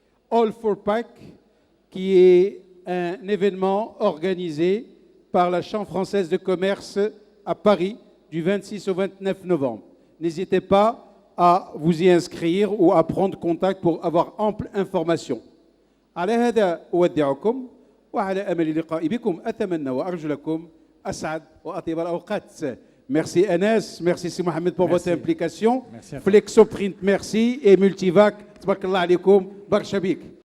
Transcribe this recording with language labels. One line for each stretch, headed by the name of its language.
French: All for Pack, qui est un événement organisé par la Chambre française de commerce à Paris du 26 au 29 novembre. N'hésitez pas à vous y inscrire ou à prendre contact pour avoir ample information.
Arabic: على هذا أودعكم وعلى أمل اللقاء بكم أتمنى وأرجو لكم أسعد وأطيب الأوقات.
French: Merci Anas, merci Si Mohamed pour votre implication. Flexoprint, merci et Multivac,
Arabic: تبارك الله عليكم برشا بيك.